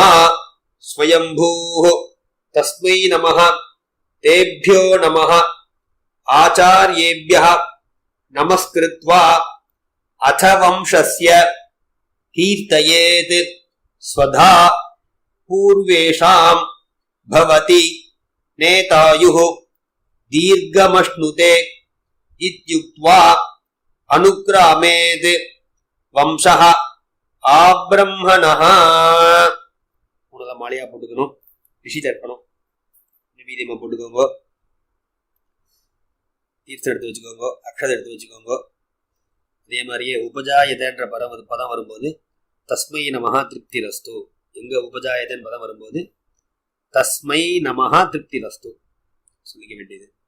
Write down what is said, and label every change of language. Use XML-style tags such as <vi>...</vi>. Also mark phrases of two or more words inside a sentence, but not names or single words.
<sa>स्वयंभूः तस्मै नमः तेभ्यो नमः आचार्येभ्यः नमस्कृत्वा अथ वंशस्य कीर्तयेत् स्वधा पूर्वेषां भवति नेतायुः दीर्घमश्नुते इत्युक्त्वा अनुक्रामेत् वंशः आब्रह्मणः.</sa> <ta>மாலையா போட்டுக்கணும், ரிஷி தர்ப்பணம் நிவேதியமா போட்டுக்கோங்க, தீர்த்தம் எடுத்து வச்சுக்கோங்க, அக்ஷதை எடுத்து வச்சுக்கோங்க. அதே மாதிரியே உபஜாயதன்ற பதம் வரும்போது</ta> <sa>तस्मै नमः तृप्तिरस्तु,</sa> <ta>எங்க உபஜாயதன் பதம் வரும்போது</ta> <sa>तस्मै नमः तृप्तिरस्तु</sa> <ta>சொல்லிக்க வேண்டியது.</ta>